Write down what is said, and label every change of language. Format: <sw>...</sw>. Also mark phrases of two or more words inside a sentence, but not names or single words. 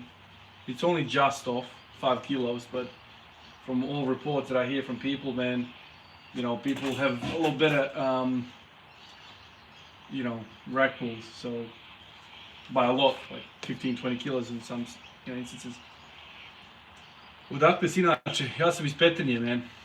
<en>It's only just off 5 kilos, but from all reports that I hear from people, man, people have a little better, rack pulls. So by a lot, like 15, 20 kilos in some instances.</en> <hr>Odakle si inače? Ja sam iz Petrinje, man.</hr>